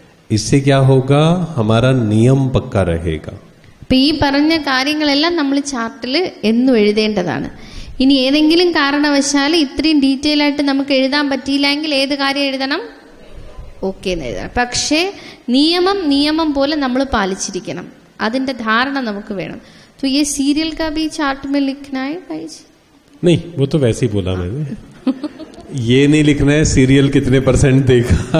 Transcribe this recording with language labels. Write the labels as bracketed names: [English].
[Hindi] इससे क्या होगा, हमारा नियम पक्का रहेगा. [Malayalam] ഇപ്പം ഈ പറഞ്ഞ കാര്യങ്ങളെല്ലാം നമ്മൾ ചാർട്ടിൽ എന്നും എഴുതേണ്ടതാണ്. ഇനി ഏതെങ്കിലും കാരണവശാൽ ഇത്രയും ഡീറ്റെയിൽ ആയിട്ട് നമുക്ക് എഴുതാൻ പറ്റിയില്ല എങ്കിൽ ഏത് കാര്യം എഴുതണം? ഓക്കെ എന്ന് എഴുതണം. പക്ഷേ നിയമം പോലെ നമ്മൾ പാലിച്ചിരിക്കണം. അതിന്റെ ധാരണ നമുക്ക് വേണം. [Hindi] तो ये सीरियल का भी चार्ट में लिखना है भाई जी? नहीं, वो तो वैसे ही बोला मैंने. ये नहीं लिखना है सीरियल कितने % देखा.